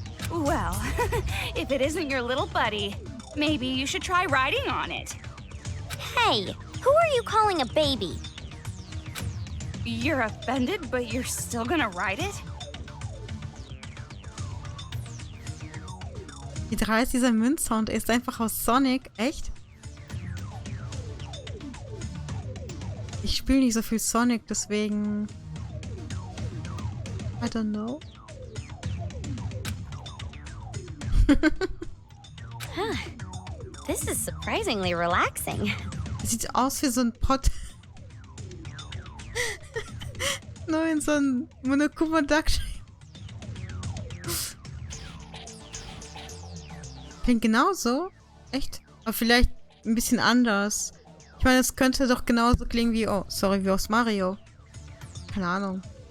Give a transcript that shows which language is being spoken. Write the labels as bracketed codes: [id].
[en] Well, if it isn't your little buddy, maybe you should try riding on it. Hey, who are you calling a baby? You're offended, but you're still gonna ride it? [de] Wie dreist dieser Münzsound ist, einfach aus Sonic. Echt? Ich spiele nicht so viel Sonic, deswegen... [en] I don't know. Huh. This is surprisingly relaxing. [de] Sieht aus wie so ein Pot. Nur in so ein Monokuma Duck. Klingt genauso. Echt? Aber vielleicht ein bisschen anders. Ich meine, es könnte doch genauso klingen wie... Oh, sorry, wie aus Mario. Keine Ahnung.